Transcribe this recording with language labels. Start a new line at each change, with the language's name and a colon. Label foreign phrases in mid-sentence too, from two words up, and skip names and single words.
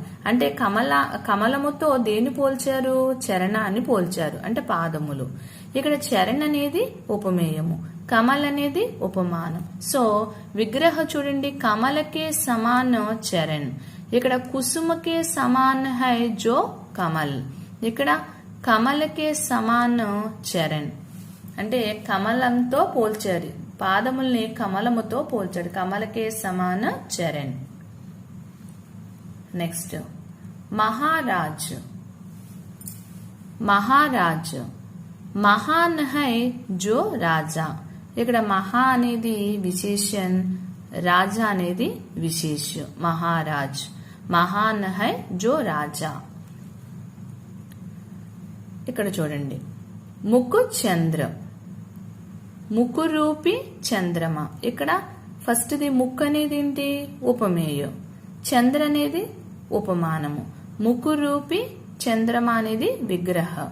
Telugu: అంటే కమలముతో దేని పోల్చారు? చరణాన్ని పోల్చారు, అంటే పాదములు. ఇక్కడ చరణ్ అనేది ఉపమేయము, కమల్ అనేది ఉపమానం. సో విగ్రహ చూడండి,
Hindi: कमल के समान चरण. ఇక్కడ कुसुम के समान है जो कमल. ఇక్కడ कमल के समान चरण.
Telugu: అంటే కమలంతో పోల్చారు, పాదముల్ని కమలముతో పోల్చాడు.
Hindi: कमल के समान चरण. నెక్స్ట్ మహారాజ్. महाराज महान है जो राजा.
Telugu: ఇక్కడ మహా అనేది విశేషణ్, రాజా అనేది విశేషం.
Hindi: మహారాజ్. महान है जो राजा.
Telugu: ఇక్కడ చూడండి ముక్కు చంద్ర. ముక్కు రూపి చంద్రమ. ఇక్కడ ఫస్ట్ ది ముక్కు అనేది ఏంటి? ఉపమేయం. చంద్ర అనేది ఉపమానము. ముక్కు రూపి చంద్రమ అనేది విగ్రహ.